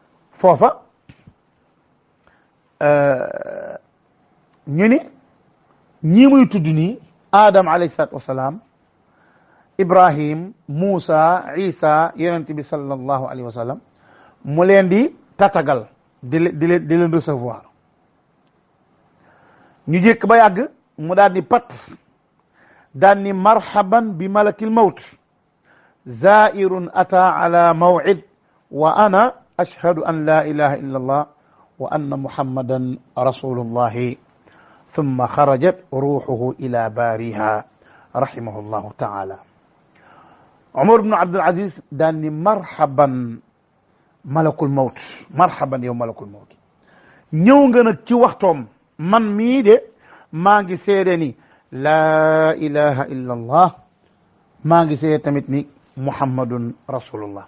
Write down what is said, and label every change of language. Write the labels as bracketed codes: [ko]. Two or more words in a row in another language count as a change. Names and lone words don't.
[wo] foofa ñu ni ñi muy tudd nii Adam [ar] عليه الصلاة والسلام [wo] Ibrahim Moussa Isa yonent bi [ar] صلى الله عليه وسلم [wo] mu leen di tatagal di leen recevoir ñu jékk ba yàgg mu daal di pat daal ni [ar] مرحبا بملك الموت زائر أتى على موعد وأنا أشهد أن لا إله إلا الله وأن محمدا رسول الله ثم خرجت روحه إلى باريها رحمه الله تعالى. [wo] Umar ibn Abdul Aziz daal ni [ar] مرحبا ملك الموت, [wo] marhaban yow [ar] ملك الموت, [wo] ñëw nga nag ci waxtoom, man mii de maa ngi seede ni [ar] لا إله إلا الله, [wo] maa ngi seede tamit ni [ar] محمد رسول الله.